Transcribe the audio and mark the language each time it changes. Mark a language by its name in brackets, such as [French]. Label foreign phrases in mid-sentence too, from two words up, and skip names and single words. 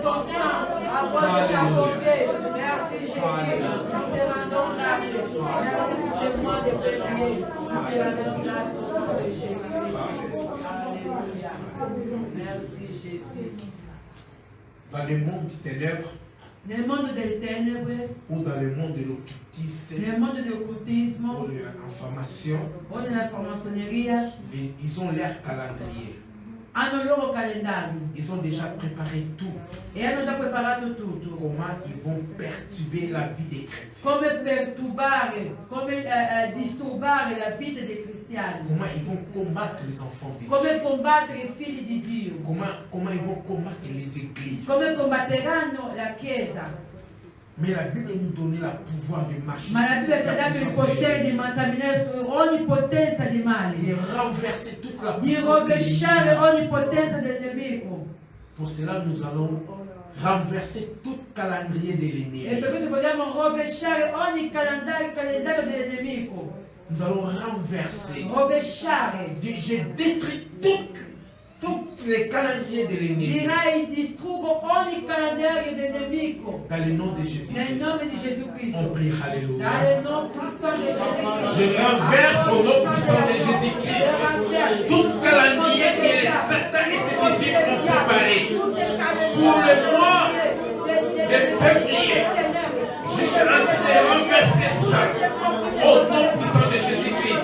[French] Alléluia. Merci Jésus. Nous te rendons grâce. Merci pour ce mois de février. Nous te rendons grâce au nom de Jésus. Alléluia. Merci Jésus. Dans le monde des ténèbres, [Italian] Nel mondo delle tenebre, [French] ou dans le monde de l'occultisme, [Italian] nel mondo dell'occultismo [French] ou de l'information, [Italian] o nella framassoneria, [French] ils ont leur calendrier. [Italian] hanno il loro calendario [French] Ils ont déjà préparé tout. [Italian] e hanno già preparato tutto. [French] Comment ils vont perturber la vie des chrétiens. [Italian] Come perturbare, come disturbare la vita dei cristiani. [French] Comment ils vont combattre les enfants de Dieu. [Italian] Come combattere i figli di Dio. [French] Comment ils vont combattre les églises. [Italian] Come combatteranno la Chiesa. [French] Mais la Bible nous donne le pouvoir de marcher. [Italian] Ma la Bibbia ci ha dato il potere di camminare su ogni potenza di male, [French] Et renverser toute la [Italian] di [French] puissance de [Italian] rovesciare [French] l'ennemi. [Italian] ogni potenza del nemico. [French] Pour cela, nous allons renverser tout calendrier de l'ennemi. [Italian] E per questo vogliamo rovesciare ogni calendario del nemico. [French] Nous allons renverser. [Italian] Rovesciare. [French] Je détruis tous les calendriers de l'ennemi. [Italian] Direi distruggo ogni calendario del nemico. [French] Dans le nom de Jésus. [Italian] Nel nome di Gesù Cristo. [French] On prie, alléluia. Dans le nom puissant de Jésus-Christ. Je renverse au nom puissant de Jésus-Christ tout calendrier que les Satan et ses disciples ont préparé pour le mois de février. Je suis en train de renverser ça au nom puissant de Jésus-Christ.